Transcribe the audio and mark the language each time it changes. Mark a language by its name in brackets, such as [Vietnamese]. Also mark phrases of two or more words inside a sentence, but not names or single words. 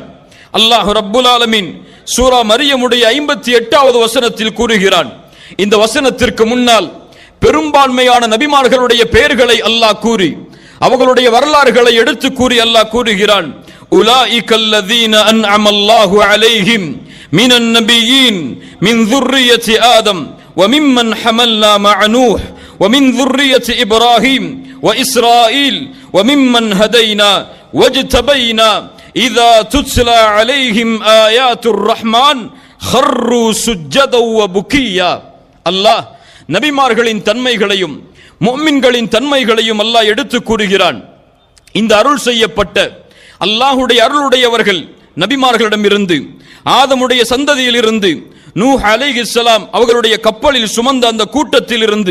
[Arabic] الله رب العالمين [Tamil] சூரா மரியமுடைய 58வது வசனத்தில் கூறுகிறான். இந்த வசனத்திற்கு முன்னால் பெரும்பான்மையான நபிமார்களுடைய பெயர்களை அல்லாஹ் கூறி அவர்களுடைய வரலாறுகளை எடுத்து கூறி அல்லாஹ் கூறுகிறான், [Arabic] أولئك الذين أنعم الله عليهم من النبيين من ذُرِّيَّةِ ஆதம் وممن حملنا مع نوح ومن ذُرِّيَّةِ إبراهيم وإسرائيل وممن هدينا واجتبينا إذا تتلى عليهم آيات الرحمن خروا سجدا وبكيا. [Tamil] அல்லாஹ் நபிமார்களின் தன்மைகளையும் முஃமின்களின் தன்மைகளையும் அல்லாஹ் எடுத்து கூறுகிறான். இந்த அருள் செய்யப்பட்ட அல்லாஹுடைய அருளுடையவர்கள் நபிமார்களிடமிருந்து, ஆதமுடைய சந்ததியிலிருந்து, நூஹ் அலைஹிஸ்ஸலாம் அவர்களுடைய கப்பலில் சுமந்த அந்த கூட்டத்தில் இருந்து,